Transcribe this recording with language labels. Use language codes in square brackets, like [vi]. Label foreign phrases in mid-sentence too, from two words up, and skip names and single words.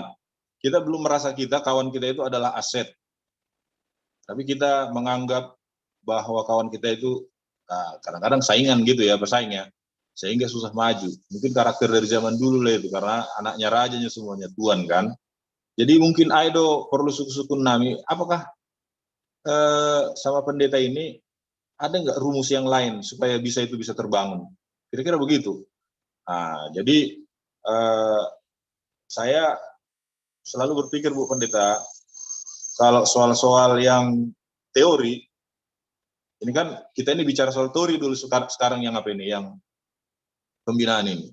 [id] Kita belum merasa kawan kita itu adalah aset. Tapi kita menganggap bahwa kawan kita itu Nah, kadang-kadang saingan gitu ya, bersaingnya, sehingga susah maju. Mungkin karakter dari zaman dulu lah itu, karena anaknya rajanya semuanya tuan kan. Jadi mungkin Aido perlu [bts] sukun nami, [id] apakah sama pendeta ini ada nggak rumus yang lain supaya bisa terbangun? Kira-kira begitu. Nah, jadi saya selalu berpikir Bu Pendeta, kalau soal-soal yang teori, ini kan kita ini bicara soal teori dulu, sekarang yang apa ini, yang pembinaan ini.